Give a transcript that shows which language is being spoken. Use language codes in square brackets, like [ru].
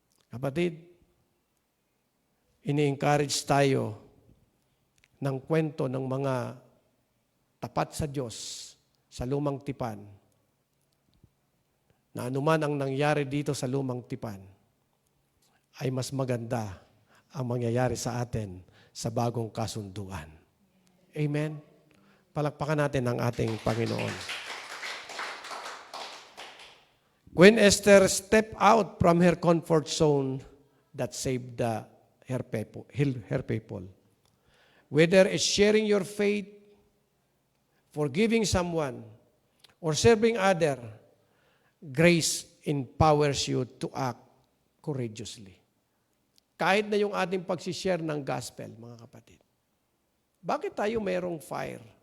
[tl] Kapatid, ini-encourage tayo ng kwento ng mga tapat sa Diyos sa lumang tipan na anuman ang nangyari dito sa lumang tipan ay mas maganda ang mangyayari sa atin sa bagong kasunduan. Amen? Palakpakan natin ang ating Panginoon. [en] When Esther stepped out from her comfort zone, that saved her people. Whether it's sharing your faith, forgiving someone, or serving other, grace empowers you to act courageously. [tl] Kahit na yung ating pagsishare ng gospel, mga kapatid. Bakit tayo mayroong fire?